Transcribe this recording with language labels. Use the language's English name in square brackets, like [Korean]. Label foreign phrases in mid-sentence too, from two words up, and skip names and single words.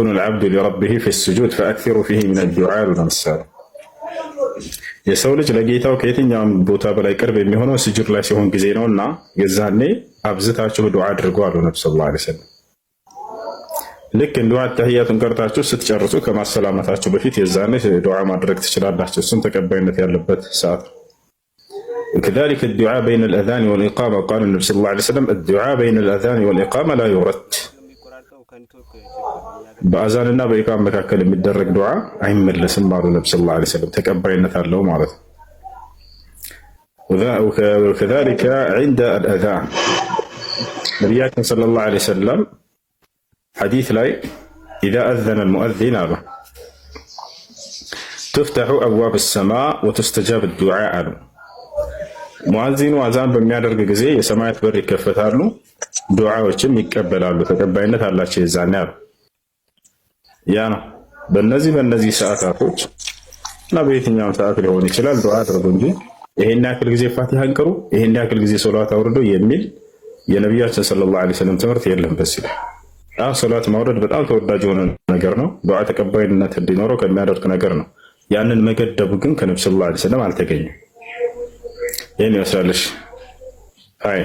[Arabic] العبد لربه في سجود فأكثروا فيه من دعاء [Amharic] አሉ። ለምሳሌ የሰው ልጅ ለጌታው ከየትኛውም ቦታ በላይ ቅርብ የሚሆነው ስጁድ ላይ ሲሆን ጊዜ ነው እና የዛኔ አብዝታችሁ ዱዓ አድርጉ አሉ ነቢ [Arabic] صلى الله عليه وسلم። [Amharic] ልክ እንዲሁ አተህያቱን ቀርታችሁ ስትጨርሱ ከማሰላመታችሁ በፊት የዛኔ ዱዓ ማድረግ ትችላላችሁ። እሱም ተቀባይነት ያለበት ሰዓት ነው። [Arabic] وكذلك الدعاء بين الأذان والإقامة قال النبي صلى الله عليه وسلم الدعاء بين الأذان والإقامة لا يرد [Amharic] በአዛንና በኢቃም መካከል የሚደረግ ዱዓ አይመለስም አሉ ነቢ [Arabic] صلى الله عليه وسلم። [Amharic] ተቀባይነት አለው ማለት ነው። [Arabic] وكذلك عند الأذان [Amharic] ነቢያችን [Arabic] صلى الله عليه وسلم [Amharic] ሐዲስ ላይ [Arabic] إذا أذن المؤذن [Amharic] አሉ [Arabic] تفتح أبواب السماء وتستجاب الدعاء [Amharic] አሉ። ሙአዚኑ አዛን በሚያደርግ ጊዜ የሰማያት በር ይከፈታሉ፣ ዱዓዎችም ይቀበላሉ፣ ተቀባይነት አላቸው የዛኔ አሉ። ያ ነው በእነዚህ ሰዓታቶች እና በየትኛውም ሰዓት ሊሆን ይችላል ዱዓ አድርጉ እንጂ ይሄን ያክል ጊዜ ፋቲሃን ቅሩ፣ ይሄን ያክል ጊዜ ሶላት አውርዱ የሚል የነቢያችን [Arabic] صلى الله عليه وسلم [Amharic] ትምህርት የለም። በዚህ ላይ ሶላት ማውረድ በጣም ተወዳጅ የሆነ ነገር ነው። ዱዓ ተቀባይነት እንዲኖረው ከሚያደርግ ነገር ነው። ያንን መገደቡ ግን ከነቢ [Arabic] صلى الله عليه وسلم [Amharic] አልተገኘም። ይህን ይመስላለሽ። አይ